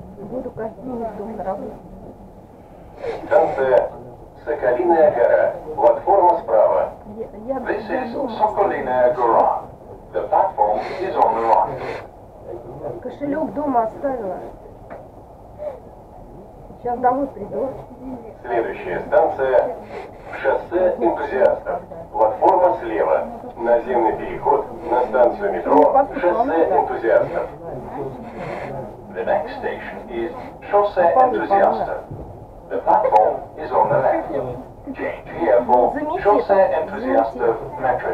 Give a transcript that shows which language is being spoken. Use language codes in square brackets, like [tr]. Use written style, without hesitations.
[ru] Буду каждый день из дома на работу. Станция Соколиная гора. Платформа справа. [en] This is Sokolinaia Gora. The platform is on the right. [ru] Кошелек дома оставила. Сейчас домой приду. Следующая станция Шоссе энтузиастов. Платформа слева. Наземный переход на станцию метро Шоссе энтузиастов. [en] The next station is Шоссе энтузиастов. The platform is on the left. Change here for Шоссе энтузиастов metro